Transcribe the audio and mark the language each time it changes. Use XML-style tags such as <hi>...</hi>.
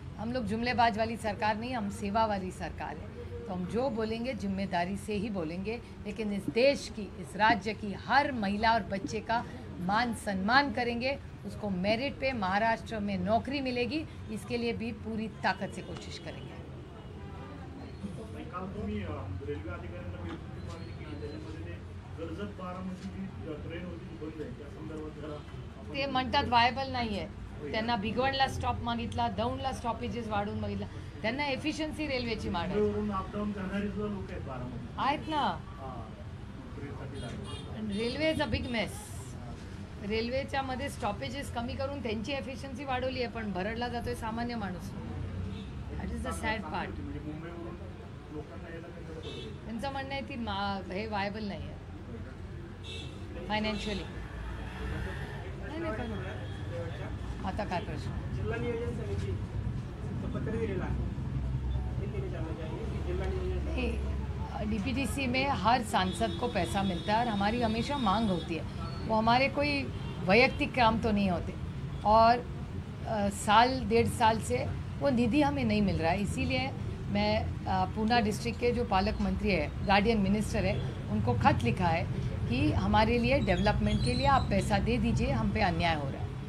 <hi>हम लोग जुमलेबाज वाली सरकार नहीं, हम सेवा वाली सरकार है। तो हम जो बोलेंगे जिम्मेदारी से ही बोलेंगे, लेकिन इस देश की, इस राज्य की हर महिला और बच्चे का मान सम्मान करेंगे, उसको मेरिट पे महाराष्ट्र में नौकरी मिलेगी, इसके लिए भी पूरी ताकत से कोशिश करेंगे।</hi> <mr>काल तुम्ही रेल्वे अधिकाऱ्यांना भेटून मागणी केली, त्याच्यामध्ये ते कर्जत बारामती ट्रेन होती बंद आहे, त्या संदर्भात जरा ते म्हणतात व्हायबल नाही आहे, त्यांना भिगवणला स्टॉप मागितला, दौंडला स्टॉपेजेस वाढवून मागितला, त्यांना एफिशियन्सी रेल्वेची मागायची मुंबईवरून अपडाऊन करणारी सुद्धा लोक आहेत बारामती. आहेत ना. नोकरीसाठी लागले.</mr> <en>Railway is a big mess.</en> <mr>रेल्वेच्या मध्ये स्टॉपेजेस कमी करून त्यांची एफिशियन्सी वाढवली आहे, पण भरडला जातोय सामान्य माणूस.</mr> <en>That is the sad part.</en> <mr>म्हणजे मुंबईवरून लोकांना यायला काही मदत होते. त्यांचं म्हणणं आहे की हे वायबल नाही आहे फायनान्शियली. नाही पण आता काय प्रश्न? जिल्हा नियोजन समिती पत्र दिलेला आहे, हे</mr> <hi>केले जाना चाहिए कि</hi> <mr>जिल्हा नियोजन</mr> <hi>डीपीटीसी में हर सांसद को पैसा मिलता है और हमारी हमेशा मांग होती है, वो हमारे कोई वैयक्तिक काम तो नहीं होते, और साल 1.5 साल से वो निधि हमें नहीं मिल रहा है। इसीलिए मैं पूना डिस्ट्रिक्ट के जो पालक मंत्री है, गार्डियन मिनिस्टर है, उनको खत लिखा है कि हमारे लिए डेवलपमेंट के लिए आप पैसा दे दीजिए, हम पे अन्याय हो रहा है।</hi>